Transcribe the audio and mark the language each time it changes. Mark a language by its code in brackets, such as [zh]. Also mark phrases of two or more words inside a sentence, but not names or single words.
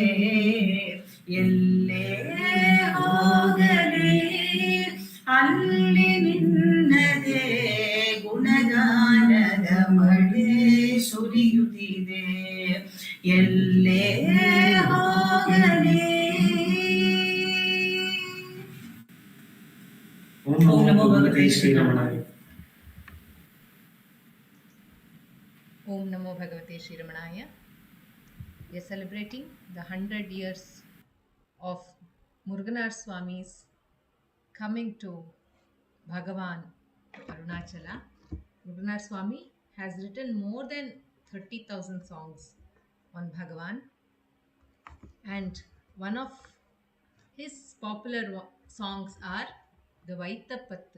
[kn] ಎಲ್ಲೇ ಹೋಗಲಿ ಅಲ್ಲಿ ನಿನ್ನದೇ ಗುಣಗಾನದ ಮಳೆ ಸುರಿಯುತ್ತಿದೆ. ಎಲ್ಲೇ ಹೋಗಲಿ. [sa] ಓಂ ನಮೋ ಭಗವತೆ ಶ್ರೀರಮಣಾಯ. ॐ नमो भगवते श्रीरमणाय. [en] We are celebrating the 100 years of Muruganar Swami's coming to Bhagavan to Arunachala. Muruganar Swami has written more than 30,000 songs on Bhagavan, and one of his popular songs are the Vaitapattu.